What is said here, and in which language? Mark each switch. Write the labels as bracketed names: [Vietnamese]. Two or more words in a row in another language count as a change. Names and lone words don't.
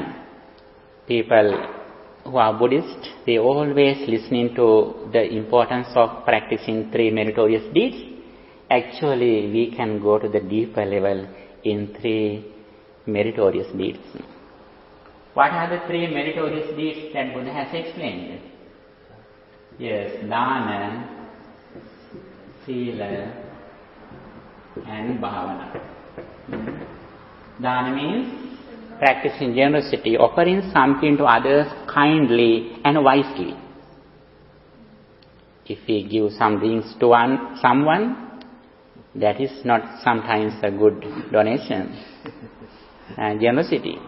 [English] People who are Buddhist, they always listening to the importance of practicing 3 meritorious deeds. Actually, we can go to the deeper level in 3 meritorious deeds. What are the 3 meritorious deeds that Buddha has explained? Yes, [Pali] dana, sila, and bhavana. [English] Dana means practicing generosity, offering something to others kindly and wisely. If we give some things to someone, that is not sometimes a good donation. Generosity.